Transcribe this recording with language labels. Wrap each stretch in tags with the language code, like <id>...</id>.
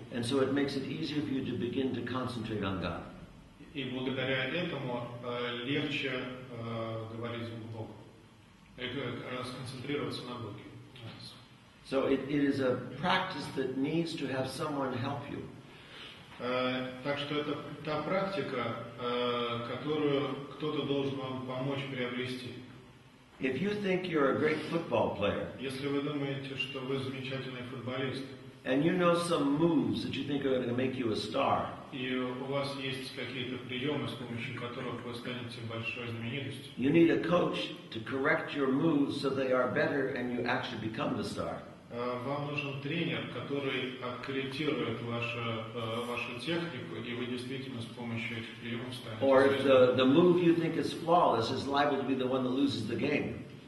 <en>And so it makes it easier for you to begin to concentrate on God.</en> <ru>И благодаря этому легче говорить к Богу, сконцентрироваться на Боге.</ru> <en>So it is a practice that needs to have someone help you.</en> <ru>Так что это та практика, которую кто-то должен вам помочь приобрести.</ru> <en>If you think you're a great football player,</en> <ru>Если вы думаете, что вы замечательный футболист,</ru> <en>and you know some moves that you think are going to make you a star,</en> <ru>и у вас есть какие-то приемы, с помощью которых вы станете большой знаменитостью,</ru> <en>you need a coach to correct your moves so they are better and you actually become the star.</en> <ru>вам нужен тренер, который откорректирует вашу технику, и вы действительно с помощью этих приемов станете</ru> <en>Or if</en> <ru>звездой.</ru> <en>the move you think is flawless is liable to be the one that loses the game.</en>